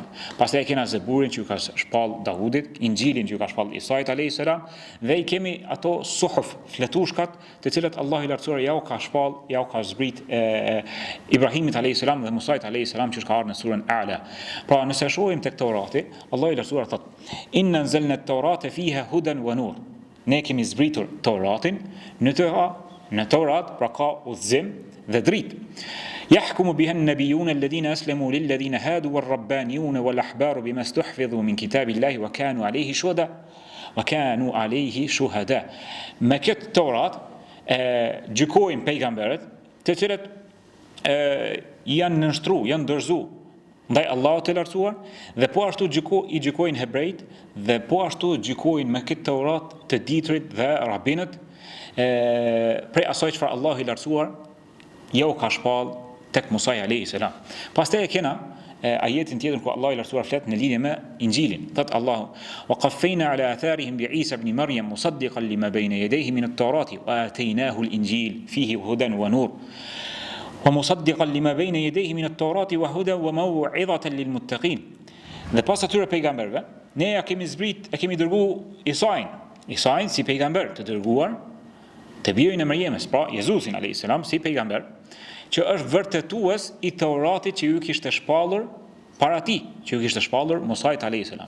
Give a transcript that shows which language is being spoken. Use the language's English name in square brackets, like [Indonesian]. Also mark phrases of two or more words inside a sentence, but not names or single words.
[Albanian] Pastaj e kemi Zeburin që ju ka shpallur Davudit, Injilin që ju ka shpallur Isait [Arabic] عليه السلام, [Albanian] dhe i kemi ato suhuf, fletushkat, të cilat Allahu i lartësuar ja u ka shpallur, ja u ka zbrit Ibrahimit [Arabic] عليه السلام [Albanian] dhe Musait [Arabic] عليه السلام [Albanian] që ka ardhur në surën A'la. Pra nëse shohim tek Taurati, Allahu i lartësuar thot: [Arabic] "إنا أنزلنا التوراة فيها هدى ونور." [Albanian] Ne kemi zbritur Tauratin, në Taurat pra ka udhëzim dhe dritë. [Arabic] يحكم بها النبيون الذين أسلموا للذين هادوا والربانيون والأحبار بما استحفظوا من كتاب الله وكانوا عليه شهداء. [Albanian] Me këtë Taurat gjykojnë pejgamberët, të cilët janë nënshtruar, janë dorëzuar ndaj Allahut të lartësuar, dhe po ashtu i gjykojnë hebrejt dhe po ashtu gjykojnë me këtë Taurat të ditërit dhe rabinët prej asaj çfarë Allahu i lartësuar jo ka shpallur tek Musa [Arabic] عليه السلام. [Albanian] Pastaj e kena ajetin tjetër ku Allah i lartësuar flet në lidhje me Injilin. Thot Allahu: [Arabic] "وقفينا على آثارهم بعيسى ابن مريم مصدقا لما بين يديه من التوراة وآتيناه الإنجيل فيه هدى ونور." ومصدقا لما بين يديه من التوراة وهدى وموعظة للمتقين. [Albanian] Dhe pas atyre pejgamberëve, ne ja kemi zbrit, e kemi dërguar Isain si pejgamber të dërguar të birin e Mërjemës, pra Jezusin [Arabic] عليه السلام [Albanian] si pejgamber, që është vërtetues i Tauratit që ju kishte shpallur para tij, që ju kishte shpallur Musait [Arabic] عليه السلام.